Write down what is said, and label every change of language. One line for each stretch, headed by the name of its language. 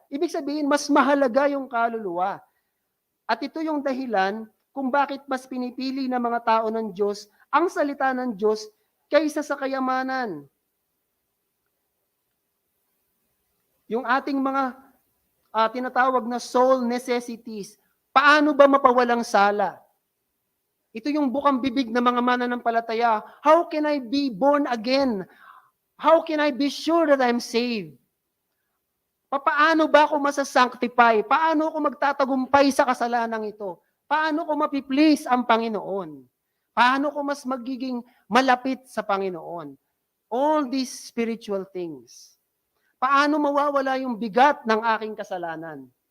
Filipino: Ibig sabihin, mas mahalaga yung kaluluwa. At ito yung dahilan kung bakit mas pinipili ng mga tao ng Diyos ang salita ng Diyos kaysa sa kayamanan. Yung ating mga tinatawag na
English: soul necessities,
Filipino: Paano ba mapawalang sala? Ito yung bukang bibig ng mga mananampalataya.
English: How can I be born again? How can I be sure that I'm saved?
Filipino: Paano ba ako masasanctify? Paano ako magtatagumpay sa kasalanang ito? Paano ko mapiplease ang Panginoon? Paano ko mas magiging malapit sa Panginoon?
English: All these spiritual things.
Filipino: Paano mawawala yung bigat ng aking kasalanan?